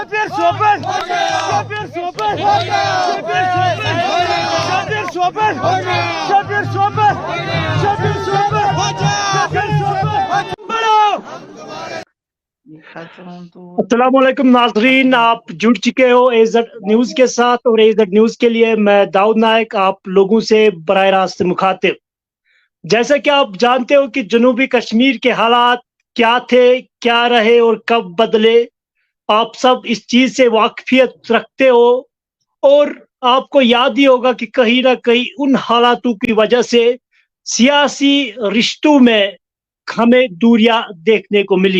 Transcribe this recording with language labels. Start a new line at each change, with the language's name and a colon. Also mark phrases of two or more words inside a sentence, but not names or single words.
Hindi: Sohbet! Şabir Sohbet! Şabir Sohbet! Şabir Sohbet! Şabir Sohbet! Şabir Sohbet! Şabir Sohbet! बड़ो अस्सलाम वालेकुम नाजरीन, आप जुड़ चुके हो एजेड न्यूज के साथ और एजेड न्यूज के लिए मैं दाऊद नायक आप लोगों से बराह रास्त मुखातिब। जैसा कि आप जानते हो कि जनूबी कश्मीर के हालात क्या थे, क्या रहे और कब बदले, आप सब इस चीज से वाकफियत रखते हो और आपको याद ही होगा कि कहीं ना कहीं उन हालातों की वजह से सियासी रिश्तों में हमें दूरियां देखने को मिली।